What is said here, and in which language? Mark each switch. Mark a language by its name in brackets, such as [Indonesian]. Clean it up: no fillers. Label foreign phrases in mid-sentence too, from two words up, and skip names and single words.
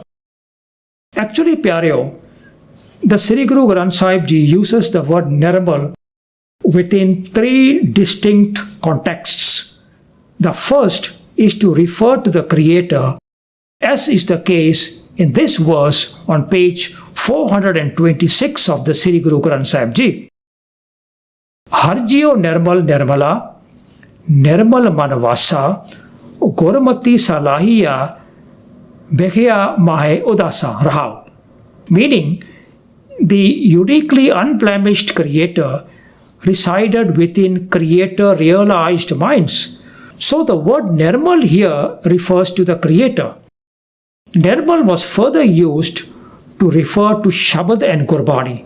[English] Actually, Pyareo, the Sri Guru Granth Sahib Ji uses the word nirmal within three distinct contexts. The first is to refer to the Creator, as is the case in this verse on page 426 of the Sri Guru Granth Sahib Ji. [Punjabi] ਹਰਿਜੀਉ ਨਿਰਮਲ ਨਿਰਮਲਾ, ਨਿਰਮਲ ਮਨਵਾਸਾ, ਗੁਰਮਤਿ ਸਲਾਹੀਆ, ਬਿਖਿਆ ਮਾਹੇ ਉਦਾਸਾ ਰਹਾਉ. [English] Meaning, the uniquely unblemished Creator resided within Creator-realized minds. So the word Nirmal here refers to the Creator. Nirmal was further used to refer to Shabad and Gurbani.